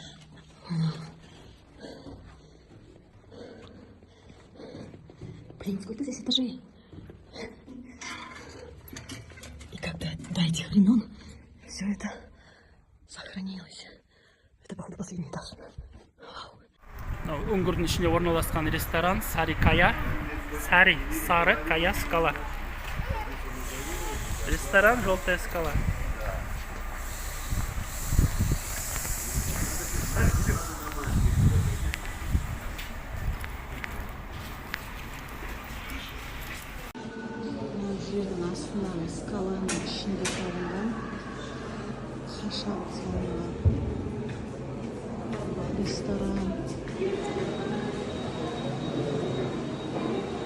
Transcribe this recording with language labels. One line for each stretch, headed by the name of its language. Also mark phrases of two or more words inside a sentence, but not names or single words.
Russian: Блин, сколько здесь этажей. И как-то до этих времен все это сохранилось. Это, походу, последний этаж.
Kazakh: Үңгірдің ішінде орналасқан ресторан Сары Кая.
Russian: Сары Кая скала. Ресторан Желтая скала.
Kazakh: Жердің астынан скаланың ішінде салынған хашап салынған ресторан.